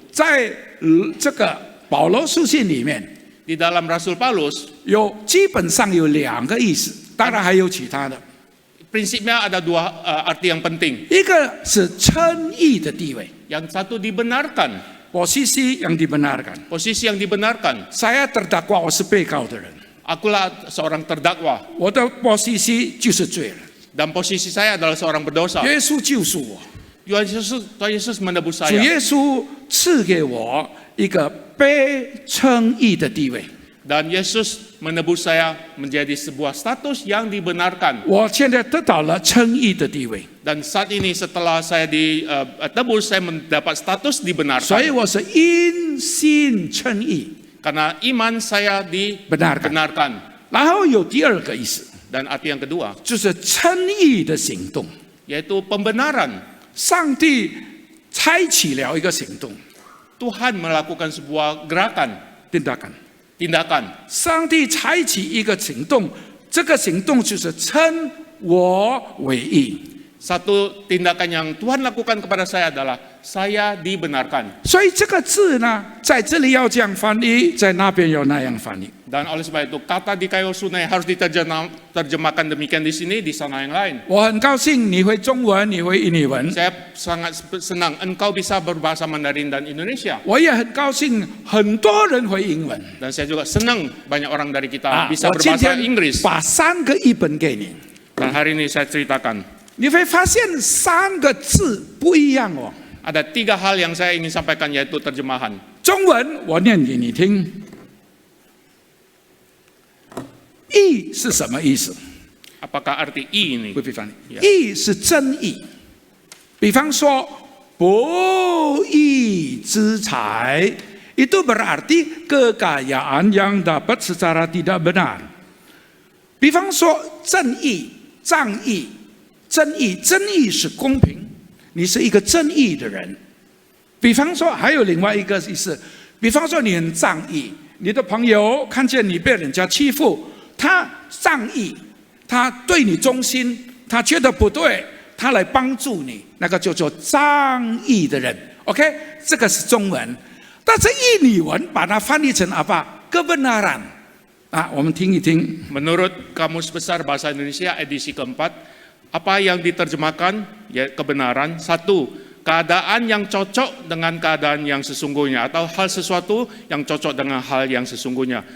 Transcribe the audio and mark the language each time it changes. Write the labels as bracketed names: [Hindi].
[Chinese] 在这个保罗书信里面， [Indonesian] Di dalam Rasul Paulus, [Chinese] 基本上有2个意思，当然还有其他的。 [Indonesian] prinsipnya ada dua arti yang penting. [Chinese] 一个是称义的地位， [Indonesian] Yang satu dibenarkan, posisi yang dibenarkan. posisi yang dibenarkan. Saya terdakwa， [Chinese] 我是被告的人， [Indonesian] Akulah seorang terdakwa [Chinese] 我的 posisi 就是罪人。 [Indonesian] dan posisi saya adalah seorang berdosa. [Chinese] 耶稣救赎我， [Indonesian] Tuhan Yesus menebus [Chinese] 主 [Indonesian] saya [Chinese] 耶稣赐给我一个被称义的地位。 [Indonesian] dan Yesus menebus saya menjadi sebuah status yang dibenarkan. [Chinese] 我现在得到了称义的地位， [Indonesian] Dan saat ini setelah saya ditebus, saya mendapat status [Chinese] 所以 [Indonesian] dibenarkan. [Chinese] 我是因信称义。 [Indonesian] Karena iman saya dibenarkan. [Chinese] 然后有第2个意思， [Indonesian] Dan arti yang kedua, [Chinese] 就是称义的行动。 [Indonesian] yaitu pembenaran. [Chinese] 上帝开启了一个行动， [Indonesian] Tuhan melakukan sebuah gerakan, tindakan。 tindakan. [Chinese] 上帝开启一个行动，这个行动就是称我为义。 [Indonesian] Satu tindakan yang Tuhan lakukan kepada saya adalah saya dibenarkan. [Chinese] 所以这个字呢，在这里要这样翻译，在那边要那样翻译。 [Indonesian] Dan oleh sebab itu kata di kayu sunai harus diterjemahkan demikian di sini, di sana yang lain. [Chinese] 我很高兴你会中文，你会印尼文， [Indonesian] Saya sangat senang engkau bisa berbahasa Mandarin dan Indonesia. [Chinese] 我也很高兴很多人会英文。 [Indonesian] Dan saya juga senang banyak orang dari kita bisa [Chinese] 我今 [Indonesian] berbahasa [Chinese] 天 [Indonesian] Inggris. [Chinese] 把3个译本给你， [Indonesian] Dan hari ini saya ceritakan. [Chinese] 你会发现3个字不一样哦。 [Indonesian] Ada 3 hal yang saya ingin sampaikan, yaitu terjemahan. [Chinese] 中文我念给你听，义是什么意思？ [Indonesian] Apakah arti I ini? [Chinese] 会被翻译。 [Indonesian] Ya. [Chinese] 义是真义，比方说不义之财， [Indonesian] itu berarti kekayaan yang dapat secara tidak benar。 [Chinese] 比方说正义、仗义、正义，正义是公平，你是一个正义的人。比方说还有另外一个意思，比方说你很仗义，你的朋友看见你被人家欺负，他仗义。他对你忠心，他觉得不对，他来帮助你，那个叫做仗义的人。 OK， 这个是中文，但是印尼文把它翻译成apa？ kebenaran。 啊，我们听一听。 [Indonesian] Menurut Kamus Besar Bahasa Indonesia edisi keempat, apa yang diterjemahkan? Ya, kebenaran. 1. Keadaan yang cocok dengan keadaan yang sesungguhnya, atau hal sesuatu yang cocok dengan hal yang sesungguhnya.